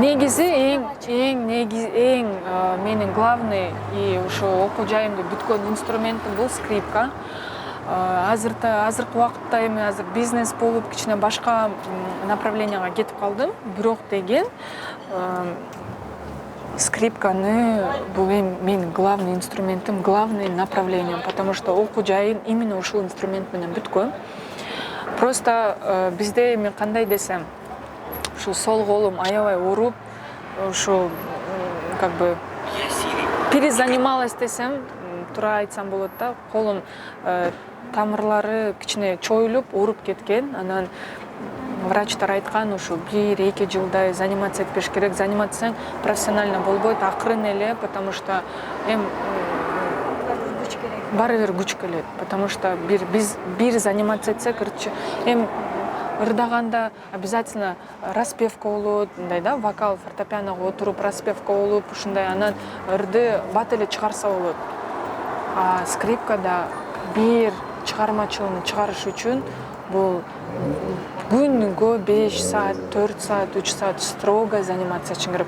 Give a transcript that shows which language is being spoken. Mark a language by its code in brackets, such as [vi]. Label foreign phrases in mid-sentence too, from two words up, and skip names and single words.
[ky] Негизи эң менин [ru] главный и [ky] ошо окуу жайымды бүткөн инструментим бул скрипка. Азыркы убакытта эми азыр бизнес болуп кичине башка направленияга кетип калдым. Бирок деген скрипканы бул эми менин главный инструментим, [ru] главный направлением, потому что [ky] окуу жайын именно ушул инструмент менен бүткөм. Просто бизде эми кандай десем, ушу сол колум аябай ооруп, ушу [ru] как бы перезанималась [ky] десем, туура айтсам болот да, колум тамырлары кичине чоюлуп, ооруп кеткен. Анан врачтар айткан, ушу 1-2 жылдай заниматься этпеш керек. [ru] Заниматься профессионально [ky] болбойт, акырын эле, [ru] потому что [ky] баары бир күч келет. [ru] Потому что [ky] бир заниматься этсек, ырдаганда [ru] обязательно распевка [ky] болот, мындай да, вокал, фортепианога отуруп распевка болуп, ушундай анан ырды бат эле чыгарса болот. А скрипкада бир чыгармачылыгын чыгарыш үчүн бул күнгө 5 саат, 4 саат, 3 саат [ru] строго заниматься [ky] үчүн керек.